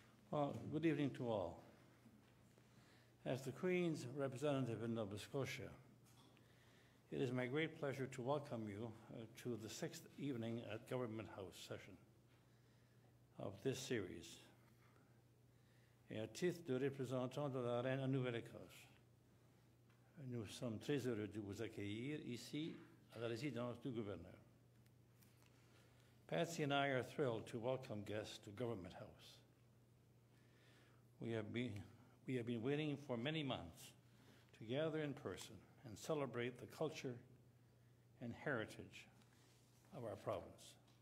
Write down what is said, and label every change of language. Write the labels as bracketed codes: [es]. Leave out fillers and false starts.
[en] Well, good evening to all. As the Queen's representative in Nova Scotia, it is my great pleasure to welcome you to the 6th evening at Government House session of this series. [fr] Et à titre de représentant de la Reine en Nouvelle-Écosse, nous sommes très heureux de vous accueillir ici à la résidence du gouverneur. [en] Patsy and I are thrilled to welcome guests to Government House. We have been waiting for many months to gather in person and celebrate the culture and heritage of our province.